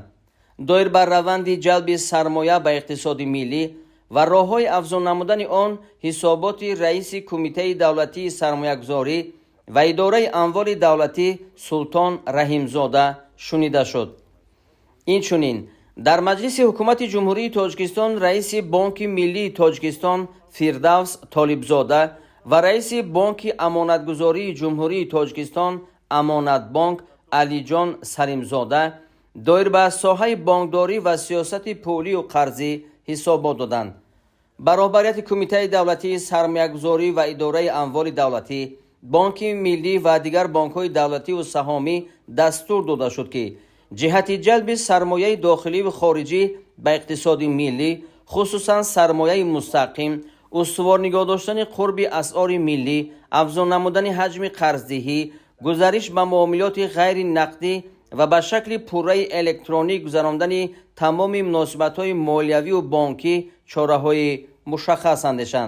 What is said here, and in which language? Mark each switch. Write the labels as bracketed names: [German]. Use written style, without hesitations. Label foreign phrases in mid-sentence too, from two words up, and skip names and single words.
[Tajik] دایر بر روند جلب سرمایه به اقتصاد ملی و راه‌های افزون نمودن آن، حسابات رئیس کمیته دولتی سرمایه‌گذاری و اداره اموال دولتی سلطان رحیمزاده شنیده شد. اینچنین در مجلس حکومت جمهوری تاجیکستان رئیس بانک ملی تاجیکستان فردوس طالبزاده و رئیس بانک امانتگذاری جمهوری تاجیکستان امانت بانک علی جان سلیمزاده доир ба соҳаи бонкдорӣ ва сиёсати пулию қарзӣ ҳисобот доданд. баробарияти кумитаи давлатии сармоягузорӣ ва идораи амволи давлатӣ, бонки миллӣ ва дигар бонкҳои давлативу саҳомӣ дастур дода шуд, ки ҷиҳати ҷалби сармояи дохиливу хориҷӣ ба иқтисоди миллӣ, хусусан сармояи мустақим, устувор нигоҳ доштани қурби асъори миллӣ, афзун намудани ҳаҷми қарздиҳӣ, гузариш ба муомилоти ғайринақдӣ ва ба шакли пурраи электронӣ гузарондани тамоми муносибатҳои молиявиву бонкӣ чораҳои мушаххас андешанд.